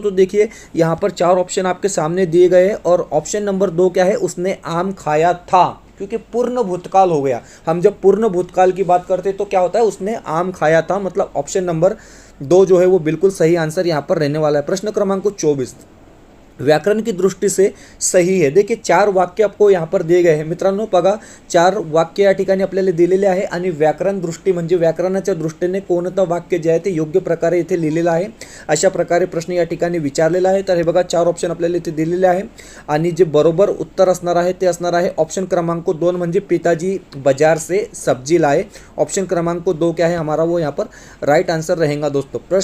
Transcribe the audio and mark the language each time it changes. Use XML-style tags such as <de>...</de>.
<hi>तो देखिए यहाँ पर 4 ऑप्शन आपके सामने दिए गए हैं, और ऑप्शन नंबर 2 क्या है, उसने आम खाया था, क्योंकि पूर्ण भूतकाल हो गया. हम जब पूर्ण भूतकाल की बात करते हैं तो क्या होता है, उसने आम खाया था, मतलब ऑप्शन नंबर 2 जो है वो बिल्कुल सही आंसर यहाँ पर रहने वाला है. प्रश्न क्रमांक 24 व्याकरण की दृष्टि से सही है. देखिए 4 वाक्य आपको यहाँ पर दिए गए हैं मित्रांनो.</hi> <mr>बघा 4 वाक्य या ठिकाणी आपल्याला दिलेले आहे, आणि व्याकरण दृष्टी म्हणजे व्याकरणाच्या दृष्टीने कोणतं वाक्य जे आहे ते योग्य प्रकारे इथे लिहिलेलं आहे, अशा प्रकारे प्रश्न या ठिकाणी विचारलेला आहे. तर हे बघा 4 ऑप्शन आपल्याला इथे दिलेले आहे, आणि जे बरोबर उत्तर असणार आहे ते असणार आहे ऑप्शन क्रमांक 2 म्हणजे</mr> <hi>पिताजी बाजार से सब्जी लाए. ऑप्शन क्रमांक 2 क्या है हमारा, वो यहाँ पर राइट आंसर रहेगा दोस्तों.</hi>